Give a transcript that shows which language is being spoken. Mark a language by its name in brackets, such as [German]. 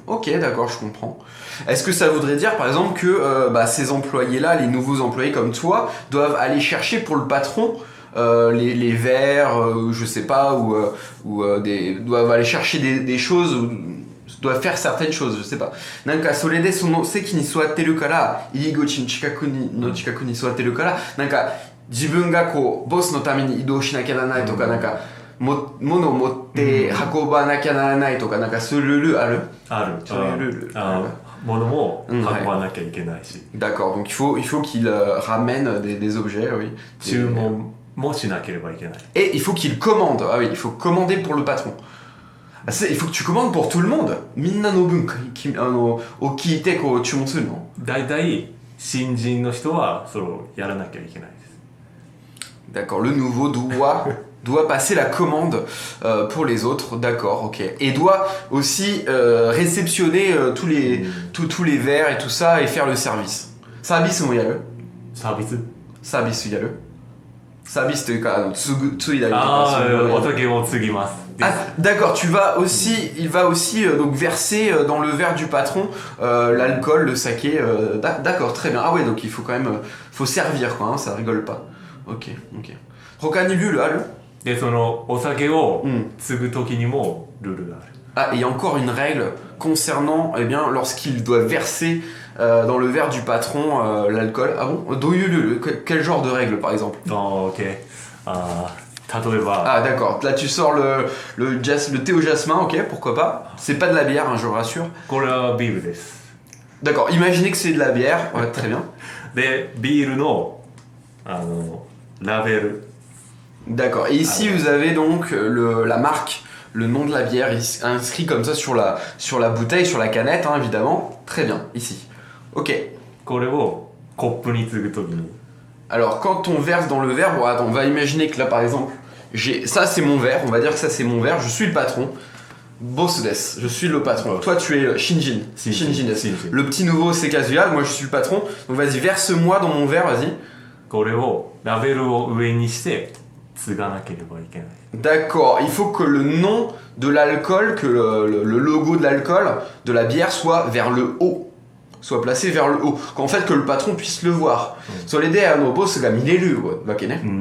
[French] Ok, d'accord, je comprends. Est-ce que ça voudrait dire par exemple que ces employés-là, les nouveaux employés comme toi, doivent aller chercher pour le patron les verres, je sais pas, doivent aller chercher des choses, doivent faire certaines choses, je sais pas. [Japanese] なんかそれでその席に座ってるから、入り口の近くに座ってるから、なんか自分がこうボスのために移動しなきゃならないとか、なんか物を持って運ばなきゃならないとか、なんかそういうルールある？ある。そういうルール。物も運ばなきゃいけないし。 [French] D'accord, donc il faut qu'il ramène des objets, oui. [Japanese] 注文もしなければいけない。 [French] Et il faut qu'il commande. Ah oui, il faut commander pour le patron. Il faut que tu commandes pour tout le monde. [Japanese] Minna no bunkaを聞いてこう注文するの？だいたい新人の人はそれをやらなきゃいけないです。 [French] D'accord, le nouveau doit passer la commande pour les autres, d'accord, ok. Et doit aussi réceptionner tous les verres et tout ça et faire le service. [Japanese] Serviceもやる？サービス？サービスやる？サービスというか継いだりとか。ああ、お酒を継ぎます。 [French] Ah, d'accord, il va aussi donc verser dans le verre du patron l'alcool, le saké. D'accord, très bien. Ah ouais, donc il faut quand même, faut servir quoi, hein, ça rigole pas. [Japanese] Ok. 他にルールある？で、そのお酒を継ぐ時にもルールがある。 [French] Ah, et il y a encore une règle concernant, eh bien, lorsqu'il doit verser dans le verre du patron l'alcool. Ah bon? Quel genre de règle par exemple? [Japanese] Ok. 例えば。 [French] Ah d'accord, là tu sors le thé au jasmin, ok, pourquoi pas. C'est pas de la bière, hein, je vous rassure. [Japanese] これはビールです。 [French] D'accord, imaginez que c'est de la bière, ouais, très bien. [Japanese] で、ビールのラベル。 [French] D'accord, et ici vous avez donc la marque, le nom de la bière inscrit comme ça sur la bouteille, sur la canette, hein, évidemment. Très bien, ici. Ok. [Japanese] これをコップに継ぐ時に。 [French] Alors quand on verse dans le verre, bon attends, on va imaginer que là par exemple, ça c'est mon verre, on va dire que ça c'est mon verre, je suis le patron. [Japanese] Boss des, [French] je suis le patron. Toi tu es Shinjin. [Japanese] Shinjin des. [French] Le petit nouveau c'est Kazuya, moi je suis le patron. Donc vas-y, verse-moi dans mon verre, vas-y. [Japanese] これをラベルを上にして継がなければいけない。 [French] D'accord, il faut que le nom de l'alcool, que le logo de l'alcool, de la bière soit vers le haut. Soit placé vers le haut. Qu'en fait que le patron puisse le voir. [Japanese] Boss ga mireru wake ne.